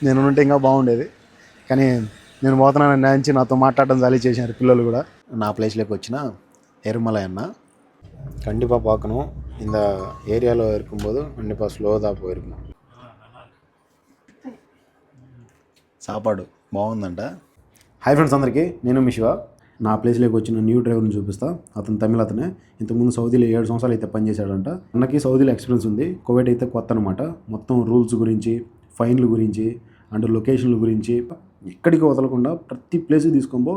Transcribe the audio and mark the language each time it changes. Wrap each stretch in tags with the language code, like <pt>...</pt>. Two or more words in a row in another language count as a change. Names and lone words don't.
<te>నేను ఉంటే ఇంకా బాగుండేది, కానీ నేను పోతున్నానని నుంచి నాతో మాట్లాడడం జాలి చేశారు పిల్లలు కూడా. నా ప్లేస్లోకి వచ్చిన ఎరుమలై అన్న.</te> <ta>கண்டிப்பாக பார்க்கணும். இந்த ஏரியாவில் இருக்கும்போது கண்டிப்பாக ஸ்லோதாக போயிருக்கணும்.</ta> <te>సాపాడు బాగుందంట.</te> <en>hi friends</en> <te>అందరికీ, నేను మీ శివ. నా ప్లేస్లోకి వచ్చిన</te> <en>new driver</en> <te>చూపిస్తా. అతను తమిళ అతనే. ఇంతకుముందు సౌదీలో 7 సంవత్సరాలు అయితే పనిచేశాడంట. అన్నకి సౌదీలో ఎక్స్పీరియన్స్ ఉంది. కువైట్ అయితే కొత్త అనమాట. మొత్తం రూల్స్ గురించి, ఫైన్ల గురించి</te> <en>and locations</en> <te>గురించి ఎక్కడికి వదలకుండా ప్రతి ప్లేస్కి తీసుకోబో.</te>